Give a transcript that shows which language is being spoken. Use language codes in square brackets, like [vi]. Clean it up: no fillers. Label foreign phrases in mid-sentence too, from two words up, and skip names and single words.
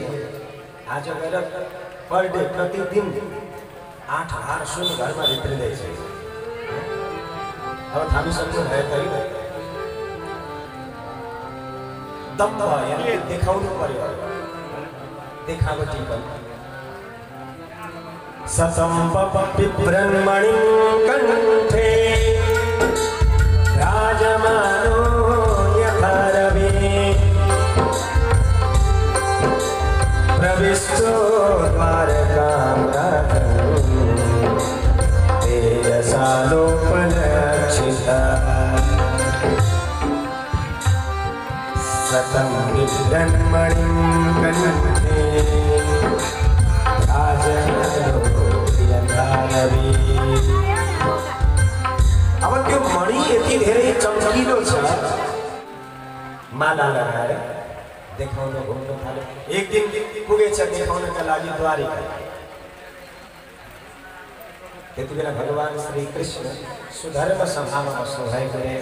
[ne] आज गएर [en] per day [ne] प्रतिदिन 8 हार सुन घरमा भित्रिँदैछ। अब थामी सक्नु भयो त दम्भ यानी देखाउनु पर्यो देखावटी पनि। [sa] सतम्पपिब्रह्मणिं कण्ठे राजमानो यथा रविः प्रविष्टो द्वारकां तेजसालोपलक्षितः। सतम्पपिब्रह्मणिं कण्ठे [ne] अब त्यो मणि यति धेरै चम्किलो छ माला लगाएर देखाउन घुम्न थाल्यो। एक दिन पुगेछ देखाउनका लागि द्वारिका। त्यति बेला भगवान श्री कृष्ण सुधर्म सभामा बस्नु भएको रहेछ।